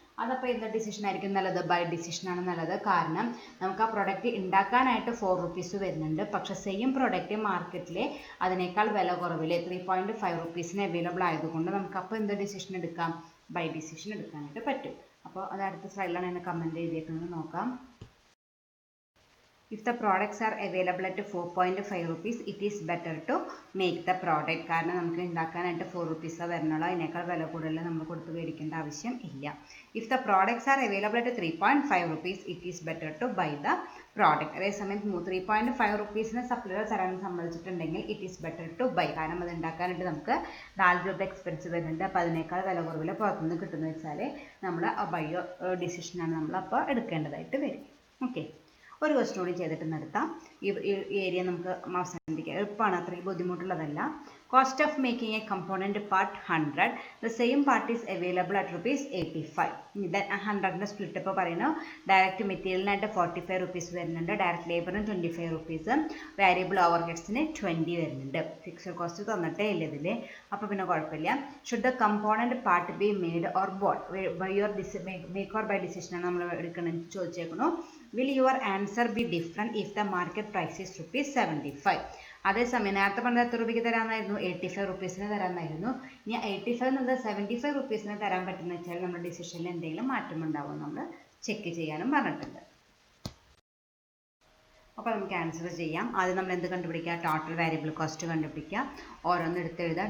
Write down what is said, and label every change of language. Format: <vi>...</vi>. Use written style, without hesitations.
<ml>അതപ്പോൾ എന്താ ഡിസിഷൻ ആയിരിക്കും നല്ലത്? ബൈ ഡിസിഷനാണ് നല്ലത്. കാരണം നമുക്ക് ആ പ്രൊഡക്റ്റ് ഉണ്ടാക്കാനായിട്ട് 4 റുപ്പീസ് വരുന്നുണ്ട്. പക്ഷേ സെയിം പ്രൊഡക്റ്റ് മാർക്കറ്റിൽ അതിനേക്കാൾ വില കുറവിൽ 3.5 റുപ്പീസിന് അവൈലബിൾ ആയതുകൊണ്ട് നമുക്ക് അപ്പോൾ എന്താ ഡിസിഷൻ എടുക്കാം? ബൈ ഡിസിഷൻ എടുക്കാനായിട്ട് പറ്റും. അപ്പോൾ അത് അടുത്ത സ്ലൈഡിലാണ് എന്നെ കമൻറ്റ് ചെയ്തേക്കുന്നത്, നോക്കാം.</ml> <en>If the products are available at 4.5 rupees, it is better to make the product.</en> <ml>കാരണം നമുക്ക് ഉണ്ടാക്കാനായിട്ട് 4 റുപ്പീസാണ് വരണുള്ളൂ. അതിനേക്കാൾ വില കൂടുതൽ നമ്മൾ കൊടുത്ത് മേടിക്കേണ്ട ആവശ്യം ഇല്ല.</ml> <en>If the products are available at 3.5 rupees, it is better to buy the product.</en> <ml>അതേസമയം 3.5 റുപ്പീസിന് സപ്ലൈർ തരാൻ സമ്മതിച്ചിട്ടുണ്ടെങ്കിൽ</ml> <en>It is better to buy.</en> <ml>കാരണം അത് ഉണ്ടാക്കാനായിട്ട് നമുക്ക് 4 രൂപ എക്സ്പെൻസ് വരുന്നുണ്ട്. അപ്പോൾ അതിനേക്കാൾ വില കുറവിൽ പുറത്തുനിന്ന് കിട്ടുമെന്ന് വെച്ചാൽ നമ്മൾ ആ ബയോ ഡിസിഷനാണ് നമ്മൾ അപ്പോൾ എടുക്കേണ്ടതായിട്ട് വരും. ഓക്കെ, ഒരു ക്വസ്റ്റ്യൻ കൂടി ചെയ്തിട്ട് നിർത്താം. ഈ ഏരിയ നമുക്ക് അവസാനിപ്പിക്കാം. എളുപ്പമാണ്, അത്രയും ബുദ്ധിമുട്ടുള്ളതല്ല.</ml> <en>Cost of making a component part 100. The same part is available at ₹85. Then</en> <ml>100ൻ്റെ split-up പറയുന്നു. ഡയറക്റ്റ് മെറ്റീരിയലിനായിട്ട് 45 റുപ്പീസ് വരുന്നുണ്ട്, ഡയറക്റ്റ് ലേബറിന് 25 റുപ്പീസ്, വാരിയബിൾ ഓവർ ഹെഡ്സിന് 20 വരുന്നുണ്ട്. ഫിക്സഡ് കോസ്റ്റ് തന്നിട്ടേ ഇല്ല ഇതിൽ, അപ്പോൾ പിന്നെ കുഴപ്പമില്ല.</ml> <en>Should the component part be made or bought?</en> <ml>By your make or by ഡിസിഷനാണ് നമ്മൾ എടുക്കണമെന്ന് ചോദിച്ചേക്കുന്നു.</ml> <en>Will your answer be different if the market price is ₹75?</en> <ml>അതേസമയം നേരത്തെ പറഞ്ഞത് എത്ര രൂപയ്ക്ക് തരാമെന്നായിരുന്നു? 85 റുപ്പീസിന് തരാമെന്നായിരുന്നു. ഇനി 85 എന്നുള്ളത് 75 റുപ്പീസിന് തരാൻ പറ്റുന്ന വെച്ചാൽ നമ്മുടെ ഡിസിഷനിൽ എന്തെങ്കിലും മാറ്റം ഉണ്ടാവും നമ്മൾ ചെക്ക് ചെയ്യാനും പറഞ്ഞിട്ടുണ്ട്. അപ്പോൾ നമുക്ക് ആൻസർ ചെയ്യാം. ആദ്യം നമ്മൾ എന്ത് കണ്ടുപിടിക്കുക? ടോട്ടൽ വാരിയബിൾ കോസ്റ്റ് കണ്ടുപിടിക്കുക. ഓരോന്ന് എടുത്ത് എഴുതുക.</ml>